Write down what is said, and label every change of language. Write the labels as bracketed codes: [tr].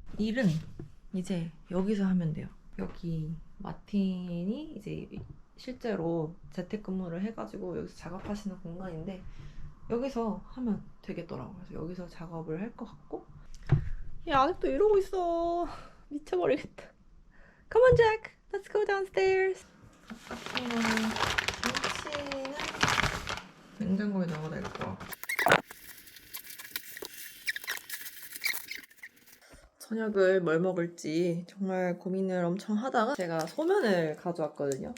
[ko] 일은 이제 여기서 하면 돼요. 여기 마틴이 이제 실제로 재택근무를 해가지고 여기서 작업하시는 공간인데 여기서 하면 되겠더라고요. 그래서 여기서 작업을 할 것 같고 야 아직도 이러고 있어. 미쳐버리겠다. [en] Come on Jack, let's go downstairs. [ko] 같은 거는 김치는 냉장고에 넣어야 될 거야. 저녁을 뭘 먹을지 정말 고민을 엄청 하다가 제가 소면을 가져왔거든요.